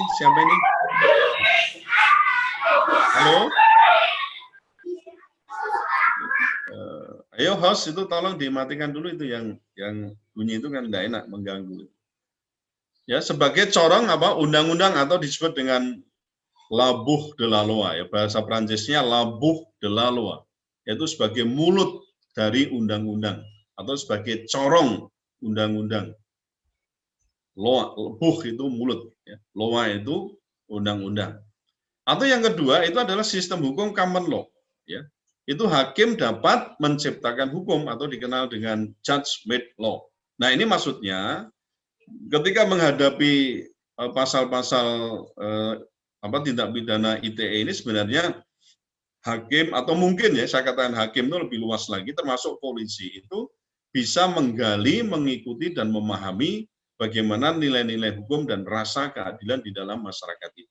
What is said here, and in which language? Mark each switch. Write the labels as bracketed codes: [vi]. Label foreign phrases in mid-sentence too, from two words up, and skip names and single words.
[id] Siapa ini? Halo? Ayo host itu tolong dimatikan dulu itu yang bunyi itu kan tidak enak, mengganggu. Ya, sebagai corong apa undang-undang atau disebut dengan [fr] la bouche de la loi, [id] ya bahasa Prancisnya [fr] la bouche de la loi, [id] yaitu sebagai mulut dari undang-undang atau sebagai corong undang-undang. Loi, bouche itu mulut, ya. Loi itu undang-undang. Atau yang kedua itu adalah sistem hukum [en] common law, [id] ya. Itu hakim dapat menciptakan hukum atau dikenal dengan [en] judge-made law. [id] Nah, ini maksudnya ketika menghadapi pasal-pasal tindak pidana ITE ini sebenarnya hakim atau mungkin ya saya katakan hakim itu lebih luas lagi termasuk polisi itu bisa menggali, mengikuti dan memahami bagaimana nilai-nilai hukum dan rasa keadilan di dalam masyarakat itu.